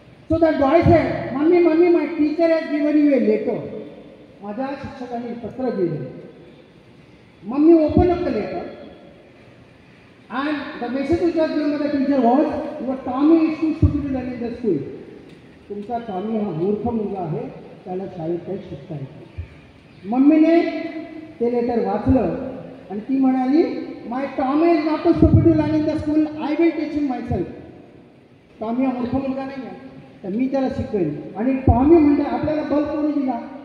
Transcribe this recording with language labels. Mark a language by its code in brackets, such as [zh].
[en] So that boy said, "Mommy, my teacher has given you a letter." [mr] माझ्या शिक्षकांनी पत्र दिले. [en] Mommy opened up the letter and the message which was given by the teacher was, "Your Tommy is too stupid to learn in the school." [mr] तुमचा Tommy हा मूर्ख मुलगा आहे, त्याला शाळेत काही शिकता येत नाही. मम्मीने ते लेटर वाचलं आणि ती म्हणाली, [en] "My Tommy is not too stupid to learn in the school, I will teach him myself." [mr] Tommy हा मूर्ख मुलगा नाही आहे, तर मी त्याला शिकवेन. आणि टॉमी म्हणजे आपल्याला बल्ब कोणी दिला?